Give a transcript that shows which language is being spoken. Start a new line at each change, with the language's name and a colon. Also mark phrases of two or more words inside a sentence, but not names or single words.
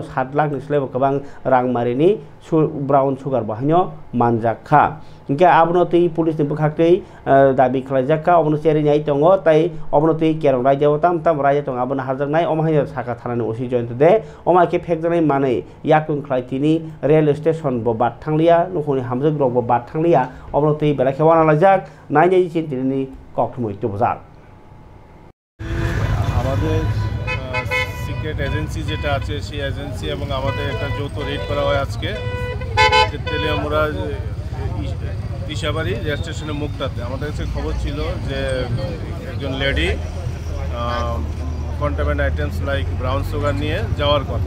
Bodo: 7 लाख निस्लाय गोबां रां मारिनि
English: brown sugar
Bodo: बाहायनो मानजाखा इनके अबनति पुलिस नि बखाक्तै दाबि खलाइजाखा अबनो चेरिनाय दङो ताइ अबनति केरं रायजाव ताम रायजा दङ अबनो हारजानाय अमाहाय साका थानानि ओसि जयन्त दे अमाके फेक्टरि मानै याकुं खलाइतिनि
English: rail station
Bodo: ब बात थांलिया नखनि हामजोग रग ब बात थांलिया अबनति बेलाखे वाना लाजाक नायनाय चिन्तिनि कक्टमुइ तुबजाक
Bangla: আমাদের
English: secret agency
Bangla: যেটা আছে সেই এজেন্সি এবং আমাদের একটা যৌথ রেড করা হয় আজকে তেলিয়ামুড়া দিশাবাড়ি রেল স্টেশনের মুখটাতে। আমাদের কাছে খবর ছিল যে একজন
English: lady contaminant items like brown sugar
Bangla: নিয়ে যাওয়ার কথা।